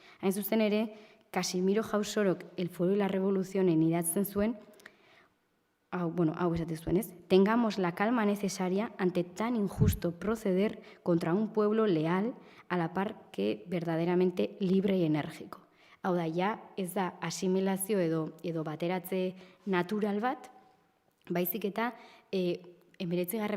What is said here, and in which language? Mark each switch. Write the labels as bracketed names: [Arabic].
[Basque] Hain zuzen ere, Casimiro Jausorok El Fuero y la Revolución idatzen zuen, hau esate zuen, ez? [Spanish] Tengamos la calma necesaria ante tan injusto proceder contra un pueblo leal a la par que verdaderamente libre y enérgico. [Basque] Hau da, ja, ez da asimilazio edo bateratze natural bat, baizik eta 19.